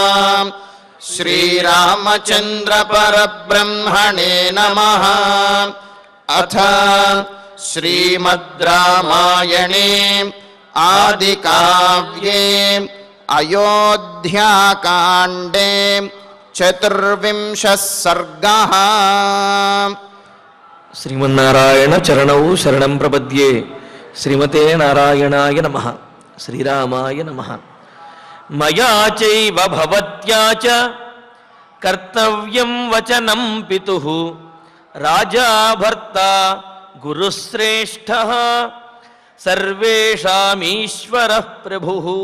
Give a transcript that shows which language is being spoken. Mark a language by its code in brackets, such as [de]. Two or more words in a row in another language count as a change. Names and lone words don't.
[sa] श्रीरामचन्द्र परब्रह्मणे नमः। अथ श्रीमद् रामायणे आदिकाव्ये अयोध्याकाण्डे 24 सर्गः। శ్రీమన్నారాయణ చరణౌ శరణం ప్రపద్యే. శ్రీమతే నారాయణాయ నమః. శ్రీరామాయ నమః. మయా చైవ భవత్యా చ కర్తవ్యం వచనం పితుః రాజా భర్త గురుశ్రేష్ఠః సర్వేషామీశ్వరః ప్రభుః.